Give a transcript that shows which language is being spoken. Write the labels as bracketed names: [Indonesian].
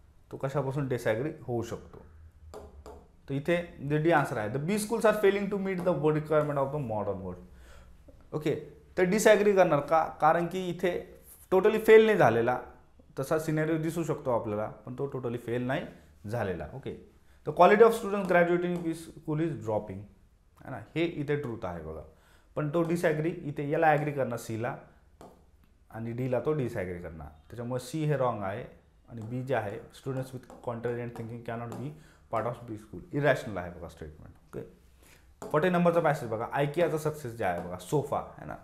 [Marathi] तो कशापासून डिसॲग्री होऊ शकतो. [English] तर इथे the D answer आहे the B schools are failing to meet the requirement of the modern world. Okay. [Marathi] तर डिसॲग्री करणार का, कारण की इथे टोटली फेल नाही झालेला, तसा सिनेरिओ दिसू शकतो आपल्याला, पण तो टोटली फेल नाही झालेला. Okay. [English] The quality of student graduating B school is dropping, है ना. [Marathi] हे इथे ट्रूथ आहे बघा. पण तो डिसॲग्री इथे याला ॲग्री करणार सीला आणि डीला तो डिसॲग्री करणार, त्याच्यामुळे सी हे रॉंग आहे आणि बी जे आहे [English] students with contrarian thinking cannot be part of B school [Marathi] irrational आहे बघा स्टेटमेंट. ओके. 40 नंबरचा पॅसेज बघा आयकियाचा सक्सेस जे आहे बघा सोफा, है ना.